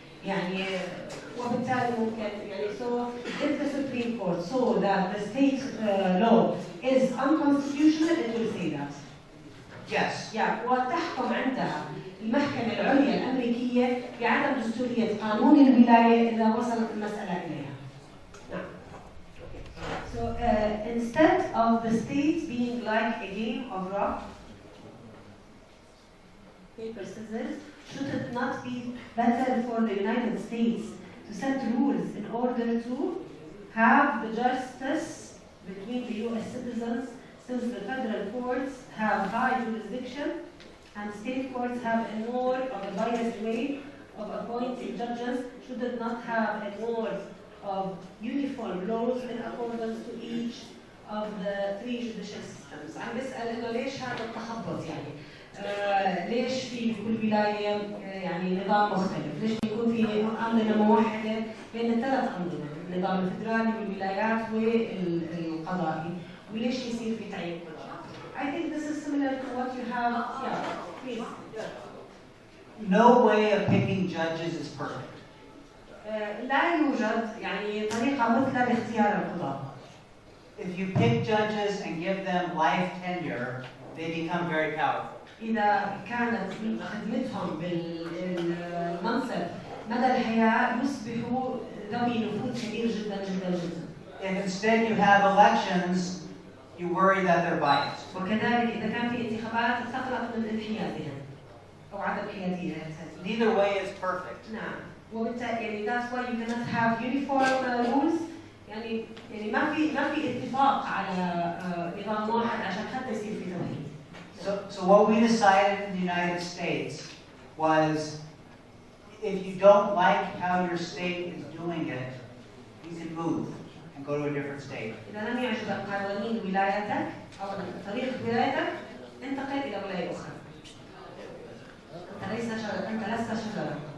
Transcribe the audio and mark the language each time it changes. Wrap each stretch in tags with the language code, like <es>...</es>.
<ar>يعني وبالتالي ممكن يعني</ar> <en>so if the Supreme Court saw that the state law is unconstitutional, it will say that. Yes.</en> <ar>وتحكم عندها المحكمة العليا الأمريكية بعدم دستورية قانون الولاية إذا وصلت المسألة إليها. نعم.</ar> <en>So instead of the states being like a game of rock, paper, scissors, should it not be better for the United States to set rules in order to have the justice between the U.S. citizens, since the federal courts have high jurisdiction and state courts have a more of a biased way of appointing judges? Should it not have a more of uniform laws in accordance to each of the three judicial systems?</en> <ar>بس عم بسال انه ليش هذا التخبط يعني؟ ليش في كل ولايه يعني نظام مختلف؟ ليش بيكون في انظمه موحده بين الثلاث انظمه، النظام الفدرالي والولايات والقضائي، وليش يصير في تعيين قضاء؟</ar> <en>I think this is similar to what you have. Yeah, please. No way of picking judges is perfect.</en> <ar>لا يوجد يعني طريقة مثلى لاختيار القضاة.</ar> <en>If you pick judges and give them life tenure, they become very powerful.</en> <ar>إذا كانت خدمتهم بالمنصب مدى الحياة يصبحوا ذوي نفوذ كبير جدا جدا جدا.</ar> <en>If instead you have elections, you worry that they're biased.</en> <ar>وكذلك إذا كان في انتخابات تقلق من انحيازهم أو عدم حيادية.</ar> <en>Neither way is perfect.</en> <ar>نعم. وبالتالي يعني</ar> <en>that's why you cannot have uniform rules.</en> <ar>يعني ما في اتفاق على نظام واحد عشان حتى يصير في توحيد.</ar> <en>So what we decided in the United States was, if you don't like how your state is doing it, you can move and go to a different state.</en> <ar>إذا لم يعجبك قوانين ولايتك أو طريقة ولايتك، انتقل إلى ولاية أخرى. أنت لست شجرة.</ar>